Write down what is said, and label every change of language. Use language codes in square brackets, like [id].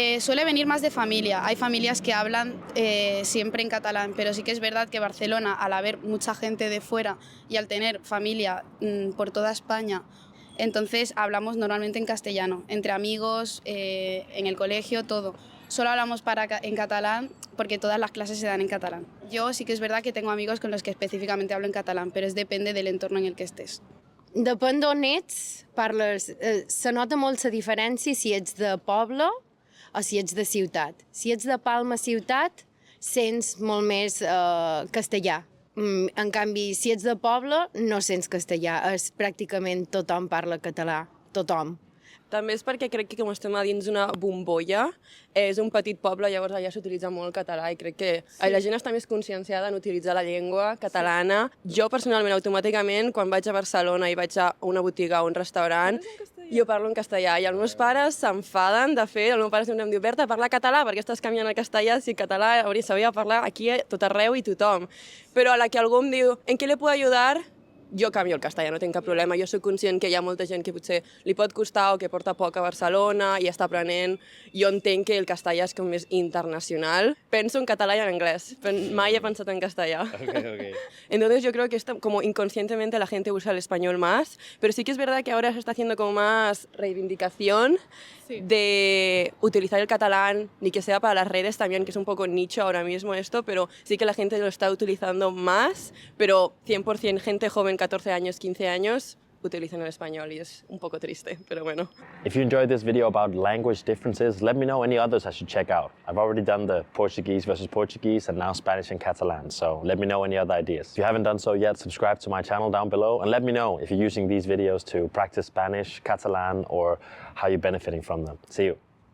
[es] Suele venir más de familia. Hay familias que hablan siempre en catalán, pero sí que es verdad que Barcelona, al haber mucha gente de fuera y al tener familia por toda España, entonces hablamos normalmente en castellano, entre amigos, en el colegio, todo. Solo hablamos en catalán porque todas las clases se dan en catalán. Yo sí que es verdad que tengo amigos con los que específicamente hablo en catalán, pero depende del entorno en el que estés. [ca] Depèn d'on ets, parles... se nota molt la diferència si ets de poble o si ets de ciutat. Si ets de Palma ciutat, sents molt més castellà. En canvi, si ets de poble, no sents castellà. Pràcticament tothom parla català. Tothom. També és perquè crec que com estem a dins d'una bombolla, és un petit poble, llavors allà s'utilitza molt el català i crec que la gent està més conscienciada en utilitzar la llengua catalana. Jo personalment, automàticament, quan vaig a Barcelona i vaig a una botiga o un restaurant, jo parlo en castellà i els meus pares s'enfaden. De fet, el meu pare sempre em diu: Berta, parla català, perquè estàs canviant el castellà si català s'hauria de parlar aquí a tot arreu i tothom. Però a la que algú em diu: [es] ¿en què le puedo ayudar?, [ca] jo canvio el castellà, no tinc cap problema. Jo soc conscient que hi ha molta gent que potser li pot costar o que porta poc a Barcelona i està aprenent. Jo entenc que el castellà és com més internacional. [es] Penso en català y en inglés, pero mai he pensado en castellano. Entonces yo creo que como inconscientemente la gente usa el español más, pero sí que es verdad que ahora se está haciendo como más reivindicación de utilizar el catalán, ni que sea para las redes también, que es un poco nicho ahora mismo esto, pero sí que la gente lo está utilizando más, pero 100% gente joven, 14 años, 15 años, utilizan el español y es un poco triste, pero bueno. [en] If you enjoyed this video about language differences, let me know any others I should check out. I've already done the Portuguese versus Portuguese and now Spanish and Catalan, so let me know any other ideas. If you haven't done so yet, subscribe to my channel down below and let me know if you're using these videos to practice Spanish, Catalan, or how you're benefiting from them. See you.